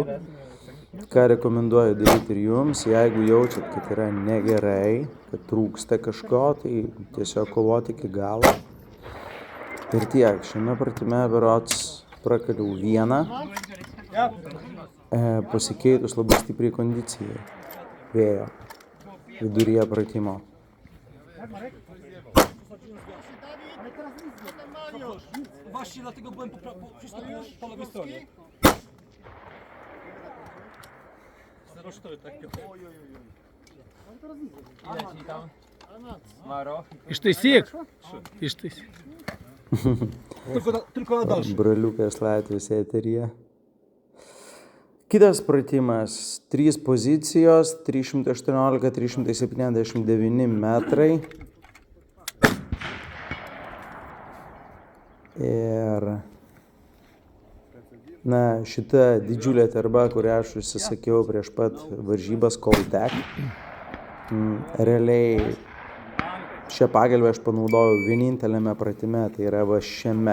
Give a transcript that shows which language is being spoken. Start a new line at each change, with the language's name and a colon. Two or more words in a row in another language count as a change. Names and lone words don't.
Lithuanian: Ką rekomenduoju daryti ir jums, jeigu jaučiat, kad yra negerai, kad trūksta kažko, tai tiesiog kovoti iki galo. Ir tiek, šiame pratime berods prakaliau vieną, pasikeitus labai stipriai kondicijai vėjo viduryje pratimo.
Polish: Właśnie dlatego byłem wszystko po lewej stronie. 0,4 tak. Ile ci tam? Maro.
Lithuanian: Ištaisyk.
Polish: Tylko na dalszy.
Lithuanian: Broliukas Latvijos eteryje. Kitas pratimas, 3 pozicijos, 318-379 metrai. Ir šita didžiulė terba, kurią aš užsisakiau prieš pat varžybas Koltek, realiai šią pagalbę aš panaudojau vieninteliame pratime, tai yra va šiame.